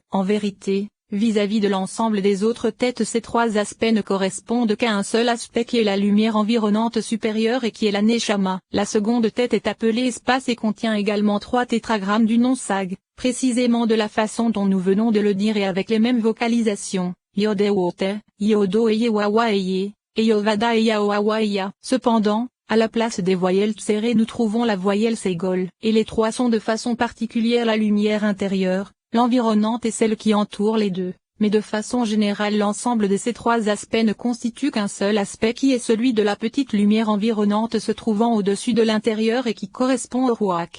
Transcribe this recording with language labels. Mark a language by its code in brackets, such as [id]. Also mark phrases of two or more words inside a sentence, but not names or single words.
[fr] En vérité, vis-à-vis de l'ensemble des autres têtes ces trois aspects ne correspondent qu'à un seul aspect qui est la lumière environnante supérieure et qui est la Neshama. La seconde tête est appelée espace et contient également trois tétragrammes du nom Sag, précisément de la façon dont nous venons de le dire et avec les mêmes vocalisations, Yod-E-Wote, Yodo-Eye-Wawa-Eye, et Yovada-Eye-Wawa-Eye. Cependant, à la place des voyelles tsérées nous trouvons la voyelle ségol, et les trois sont de façon particulière la lumière intérieure, l'environnante et celle qui entoure les deux, mais de façon générale l'ensemble de ces trois aspects ne constitue qu'un seul aspect qui est celui de la petite lumière environnante se trouvant au-dessus de l'intérieur et qui correspond au Ruach.